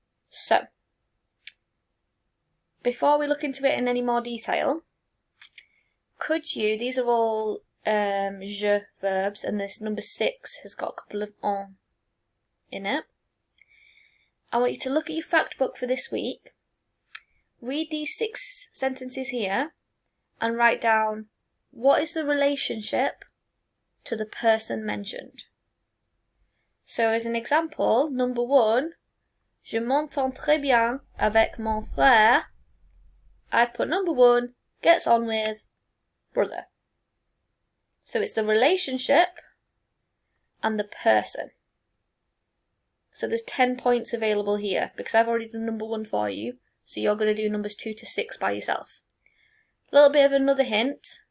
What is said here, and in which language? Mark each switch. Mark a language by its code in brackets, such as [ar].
[en] So, before we look into it in any more detail, could you, these are all je verbs, and this number 6 has got a couple of on in it. I want you to look at your fact book for this week, read these 6 sentences here, and write down what is the relationship to the person mentioned. So as an example, number 1, [fr] je m'entends très bien avec mon frère. [en] I've put number 1, gets on with brother. So it's the relationship and the person. So there's 10 points available here because I've already done number 1 for you. So you're going to do numbers 2 to 6 by yourself. A little bit of another hint.